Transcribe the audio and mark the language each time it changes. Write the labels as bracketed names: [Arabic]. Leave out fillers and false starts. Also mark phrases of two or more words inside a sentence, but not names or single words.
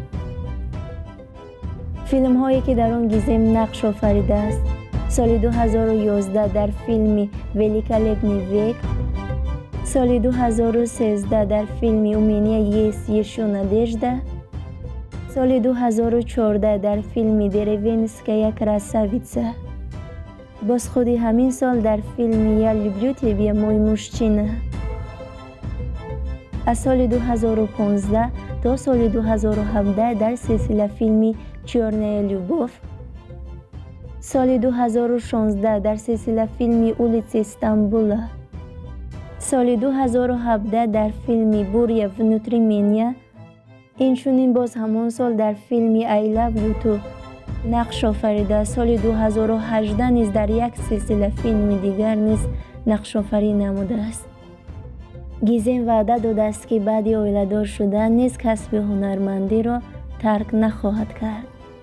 [Persian] فیلم هایی که در آن گیزم نقش آفریده است: سال 2011 در فیلم ولیکا لبنیا ویک، سال 2013 در فیلم اومینیا یس یشو نادژدا، سال 2014 در فیلم دروینسکایا کراساویتسا. باز خودی همین سال در فیلم یا люблю тебя мой мужчина. [Tajik] аз соли 2015 то соли 2017 дар силсила филми «Чёрная любовь», соли 2016 дар силсила филми «Улицы Стамбула», соли 2017 дар филми «Буря внутри меня», инчунин боз ҳамон сол дар филми «I love you too» нақш офарида, соли 2018 низ дар як силсила филми дигар низ нақшофарӣ намудааст. Гизем ваъда додааст ки баъди оиладор шудан низ касби ҳунармандиро тарк нахоҳад кард.